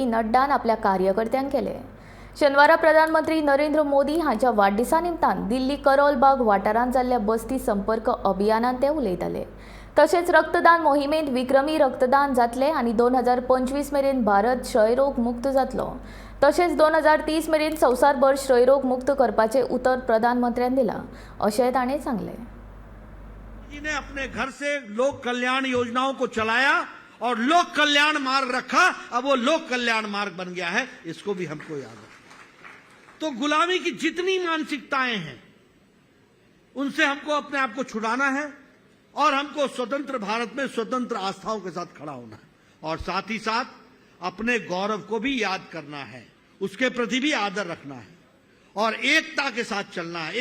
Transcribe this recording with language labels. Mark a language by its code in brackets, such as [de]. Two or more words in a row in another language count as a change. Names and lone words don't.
[kok] नड्डान आपल्या कार्यकर्त्यांक केलें। शेनवारा प्रधानमंत्री नरेंद्र मोदी हांच्या वाडदिसा निमतान दिल्ली करोल बाग वाठारांत जाल्ल्या बस्ती संपर्क अभियानांत ते उलयताले। तशेंच रक्तदान मोहिमेंत विक्रमी रक्तदान जातलें आनी 2025 मेरेन भारत क्षयरोग मुक्त जातलो। तशेंच 2030 मेरेन संवसारभर क्षयरोग मुक्त करपाचें उतर प्रधानमंत्र्यांनी दिलां अशें ताणें सांगलें। [hi] जी ने अपने घर से लोक कल्याण योजनाओं को चलाया और लोक कल्याण मार्ग रखा। अब वो लोक कल्याण मार्ग बन गया है, इसको भी हमको याद है। तो गुलामी की जितनी मानसिकताएं हैं उनसे हमको अपने आप को छुड़ाना है और हमको स्वतंत्र भारत में स्वतंत्र आस्थाओं के साथ खड़ा होना है और साथ ही साथ अपने गौरव को भी याद करना है, उसके प्रति भी आदर रखना है और एकता के साथ चलना है।